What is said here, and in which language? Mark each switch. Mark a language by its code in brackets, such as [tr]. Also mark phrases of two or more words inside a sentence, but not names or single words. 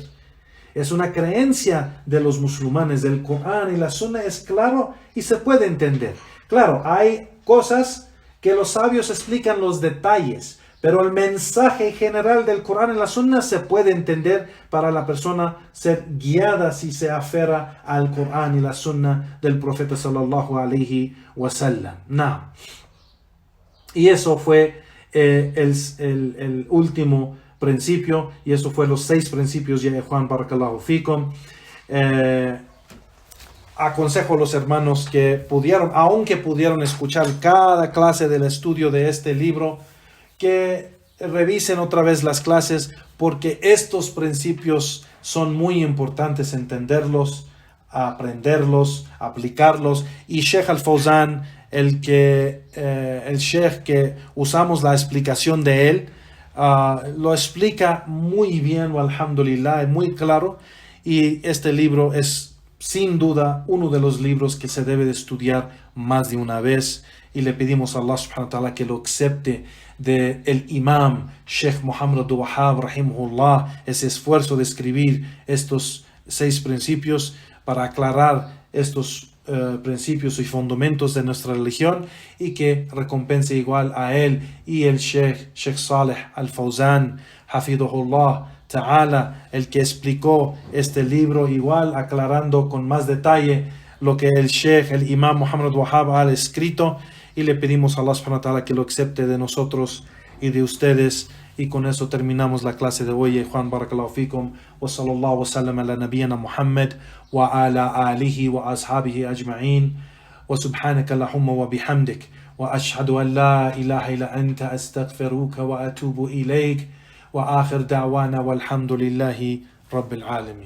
[es] Es una creencia de los musulmanes, del Corán y la Sunna es claro y se puede entender. Claro, hay cosas que los sabios explican los detalles, pero el mensaje general del Corán y la Sunna se puede entender para la persona ser guiada si se aferra al Corán y la Sunna del profeta [ar] صلى الله عليه وسلم. [es] No. Y eso fue el último principio, y eso fue los 6 principios, ya Juan [ar] بارك الله فيكم. [es] Aconsejo a los hermanos que aunque pudieron escuchar cada clase del estudio de este libro, que revisen otra vez las clases, porque estos principios son muy importantes entenderlos, aprenderlos, aplicarlos. Y Sheikh Al-Fawzan, el Sheikh que usamos la explicación de él, lo explica muy bien, alhamdulillah, muy claro. Y este libro es sin duda uno de los libros que se debe de estudiar más de una vez, y le pedimos a Allah [ar] سبحانه وتعالى [es] que lo acepte de el imam Sheikh Muhammad Abdul Wahhab rahimahullah, ese esfuerzo de escribir estos 6 principios para aclarar estos principios y fundamentos de nuestra religión, y que recompense igual a él y el Sheikh Saleh Al-Fawzan [ar] حفظه الله تعالى, [es] el que explicó este libro, igual aclarando con más detalle lo que el Sheikh, el Imam Muhammad Wahhab ha escrito. Y le pedimos a Allah [ar] سبحانه وتعالى [es] que lo acepte de nosotros y de ustedes. Y con eso terminamos la clase de hoy. [ar] Juan بارك الله فيكم وصلى الله وسلم على نبينا محمد وعلى آله وأصحابه أجمعين وسبحانك اللهم وبحمدك وأشهد أن لا إله إلا أنت أستغفرك وأتوب إليك وآخر دعوانا والحمد لله رب العالمين.